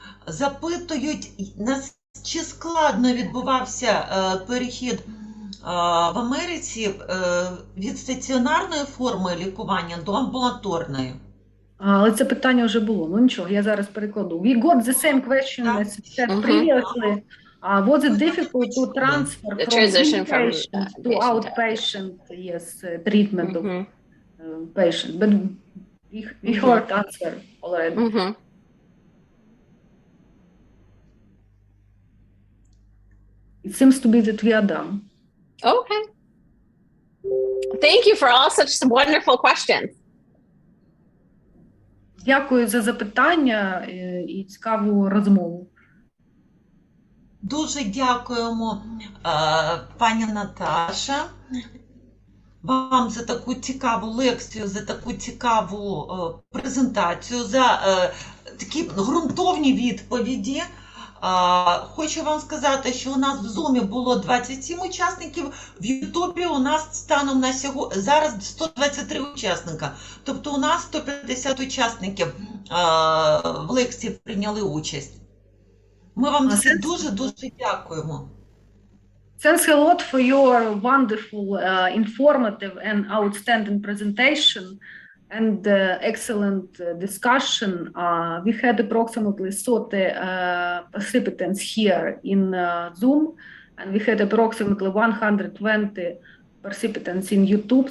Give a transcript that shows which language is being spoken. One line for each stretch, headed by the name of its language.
Ukrainian: Запитують, чи складно відбувався перехід в Америці від стаціонарної форми лікування до амбулаторної? Але це питання вже було. Ну нічого, я зараз перекладу.
English: We got the same question as said previously. Was it difficult to transfer from inpatient to outpatient treatment of patients? But we heard answer already. It seems to be that we are done. Okay. Thank you for all such wonderful questions.
Ukrainian: Дякую за запитання і цікаву розмову. Дуже дякуємо, пані Наташа, вам за таку цікаву лекцію, за таку цікаву презентацію, за такі ґрунтовні відповіді. Хочу вам сказати, що у нас в Zoom було 27 учасників, в Ютубі у нас станом на сьогодні зараз 123 учасника. Тобто у нас 150 учасників в лекції прийняли участь. Ми вам всі дуже-дуже дякуємо.
English: Thanks a lot for your wonderful, informative and outstanding presentation and excellent discussion. We had approximately 30 participants here in Zoom, and we had approximately 120 participants in YouTube.